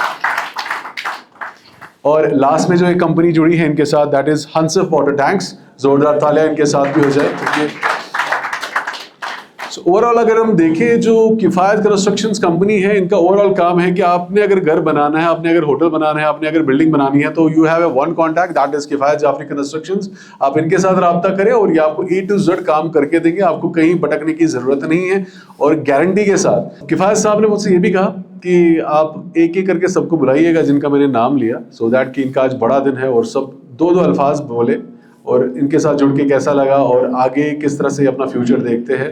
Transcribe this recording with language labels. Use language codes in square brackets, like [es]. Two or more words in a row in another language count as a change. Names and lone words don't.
[ur] اور لاسٹ میں جو ایک کمپنی جڑی ہے ان کے ساتھ, [en] that is [ur] ہنسف واٹر ٹینکس, زوردار تالیاں ان کے ساتھ بھی ہو جائے. اوور آل اگر ہم دیکھیں جو کفایت کنسٹرکشنز کمپنی ہے, ان کا اوور آل کام ہے کہ آپ نے اگر گھر بنانا ہے, آپ نے اگر ہوٹل بنانا ہے, آپ نے اگر بلڈنگ بنانی ہے, تو [en] you have a one contact, that is [ur] کفایت جعفری کنسٹرکشنز. آپ ان کے ساتھ رابطہ کریں اور یہ آپ کو A to Z کام کر کے دیں گے, آپ کو کہیں بھٹکنے کی ضرورت نہیں ہے, اور گارنٹی کے ساتھ. کفایت صاحب نے مجھ سے یہ بھی کہا کہ آپ ایک ایک کر کے سب کو بلائیے گا جن کا میں نے نام لیا, [en] so that [ur] کہ ان کا آج بڑا دن ہے اور سب دو الفاظ بولے اور ان کے ساتھ جڑ کے کیسا لگا اور آگے کس طرح سے اپنا فیوچر دیکھتے ہیں.